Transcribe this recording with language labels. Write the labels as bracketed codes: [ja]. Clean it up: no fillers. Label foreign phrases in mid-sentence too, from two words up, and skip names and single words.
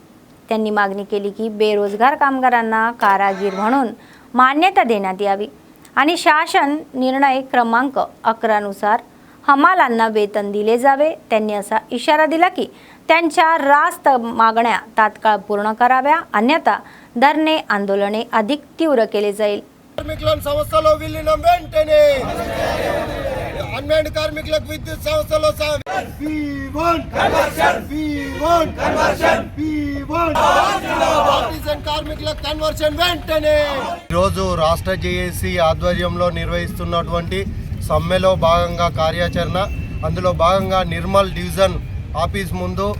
[mr] त्यांनी मागणी केली की बेरोजगार कामगारांना कारागीर म्हणून मान्यता देण्यात यावी आणि शासन निर्णय क्रमांक 11 नुसार हमालांना वेतन दिले जावे. त्यांनी असा इशारा दिला की त्यांच्या रास्त मागण्या तात्काळ पूर्ण कराव्या, अन्यथा धरणे आंदोलने अधिक तीव्र केले जाईल. [te] కార్మికులను సంస్థలో విలీనం వెంటనే, అన్మెంట్ కార్మికులకు విద్యుత్ సంస్థలో కార్మికులకు కన్వర్షన్ వెంటనే. ఈరోజు రాష్ట్ర జేఏసీ ఆధ్వర్యంలో నిర్వహిస్తున్నటువంటి సమ్మెలో భాగంగా కార్యాచరణ, అందులో భాగంగా నిర్మల్ డివిజన్ ఆఫీస్ ముందు